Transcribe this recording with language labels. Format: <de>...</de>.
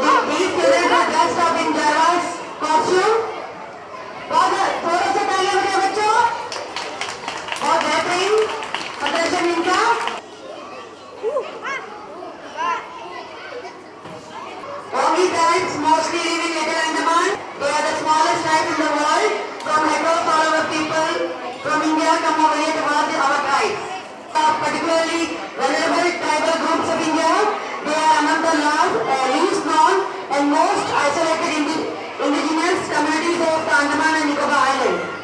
<en>These children are dressed up in Java's costume.</en> <hi>थोड़ा सा तालियां बजाओ बच्चों। बहुत बेहतरीन प्रदर्शन इनका।</hi> <en>Only parents mostly live in Little Andaman. They are the smallest tribe in the world. From across all our people from India come over here to worship our tribes. Particularly vulnerable tribal groups of India. They are among the least known and most isolated indigenous communities of the Andaman and Nicobar Islands.</en>